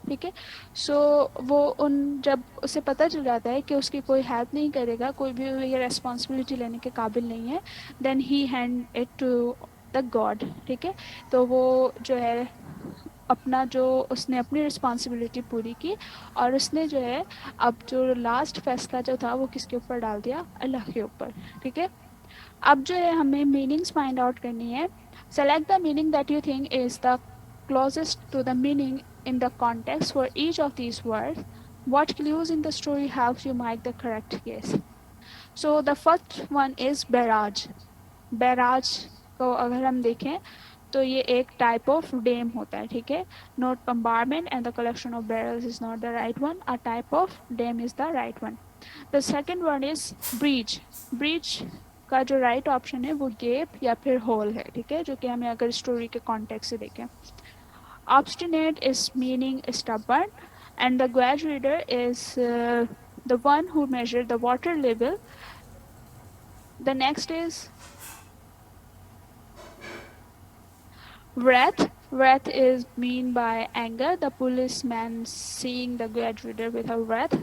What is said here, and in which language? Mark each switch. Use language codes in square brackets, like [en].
[ur] ٹھیک ہے, سو وہ جب اسے پتہ چل جاتا ہے کہ اس کی کوئی ہیلپ نہیں کرے گا, کوئی بھی یہ ریسپانسبلٹی لینے کے قابل نہیں ہے, [en] Then he hand it to the god. [ur] ٹھیک ہے, تو وہ جو ہے اپنا جو اس نے اپنی رسپانسبلٹی پوری کی, اور اس نے جو ہے اب جو لاسٹ فیصلہ جو تھا وہ کس کے اوپر ڈال دیا, اللہ کے اوپر. ٹھیک ہے, اب جو ہے ہمیں میننگس فائنڈ آؤٹ کرنی ہے. [en] Select the meaning that you think is the closest to the meaning in the context for each of these word. What clues in the story helps you make the correct case. So the first one is barrage. [ur] Barrage کو اگر ہم دیکھیں تو یہ ایک type of dam ہوتا ہے. [en] ٹھیک ہے, not compartment and the collection of barrels is not the right one, a type of dam is the right one. The second one is breach. [ur] Breach کا جو رائٹ آپشن ہے وہ گیپ یا پھر ہول ہے. ٹھیک ہے, جو کہ ہمیں اگر اسٹوری کے کانٹیکٹ سے دیکھیں. [en] Obstinate is meaning stubborn, and the gauge reader is the one who measured the water level. The next is wrath. Wrath is mean by anger. The policeman seeing the gauge reader with a wrath.